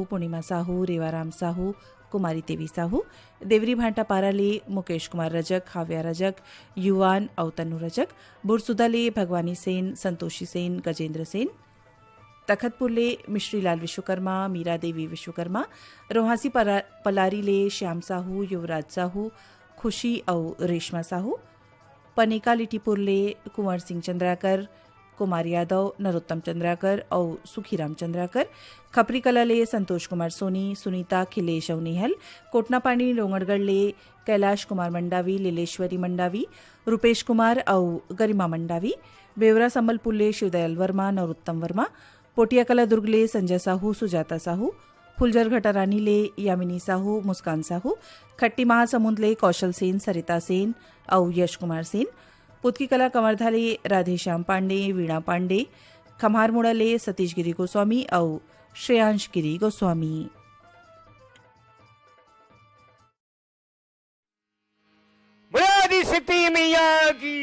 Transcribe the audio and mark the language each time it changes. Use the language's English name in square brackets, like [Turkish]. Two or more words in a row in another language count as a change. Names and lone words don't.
[Chhattisgarhi] पूर्णिमा साहू, रेवाराम साहू, कुमारी देवी साहू, देवरी भांटा पारा ले मुकेश कुमार रजक, हाव्या रजक, युवान और तनु रजक, बुरसुदा ले भगवानी सेन, संतोषी सेन, गजेंद्र सेन, तखतपुर ले मिश्री लाल विश्वकर्मा, मीरा देवी विश्वकर्मा, रोहासी पलारी ले श्याम साहू, युवराज साहू, खुशी और रेशमा साहू, पनेका लिटीपुर ले कुंवर सिंह चंद्राकर, कुमार यादव, नरोत्तम चंद्राकर और सुखीराम चंद्राकर, खपरी कला ले संतोष कुमार सोनी, सुनीता, खिलेश और नेहल, कोटनापानी लोंगड़गढ़ ले कैलाश कुमार मंडावी, लीलेश्वरी मंडावी, रुपेश कुमार और गरिमा मंडावी, बेवरा संबलपुर ले शिवदयाल वर्मा, नरोत्तम वर्मा, पोटिया कला दुर्ग ले संजय साहू, सुजाता साहू, फुलझर घटारानी ले यामिनी साहू, मुस्कान साहू, खट्टी महासमुंद ले कौशल सेन, सरिता सेन और यश कुमार सेन, पुतकी कला कमरधा ले राधेश्याम पांडे, वीणा पांडे, खम्हारमुड़ा ले सतीश गिरी गोस्वामी और श्रेयांश गिरी गोस्वामी। बुलादी सिटी मैया की